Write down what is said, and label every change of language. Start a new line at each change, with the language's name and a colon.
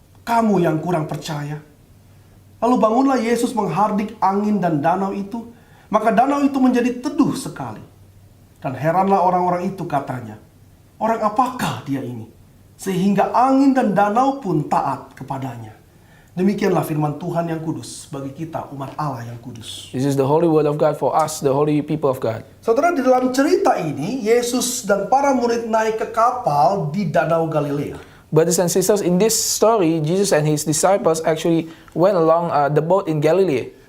Indonesian: Kamu yang kurang percaya. Lalu bangunlah Yesus menghardik angin dan danau itu. Maka danau itu menjadi teduh sekali. Dan heranlah orang-orang itu, katanya, orang apakah dia ini? Sehingga angin dan danau pun taat kepadanya. Demikianlah firman Tuhan yang kudus bagi kita umat Allah yang kudus.
English: This is the holy word of God for us, the holy people of God.
Indonesian: Saudara, di dalam cerita ini Yesus dan para murid naik ke kapal di Danau Galilea.
English: Brothers and sisters, in this story, Jesus and his disciples actually went along the boat in Galilee.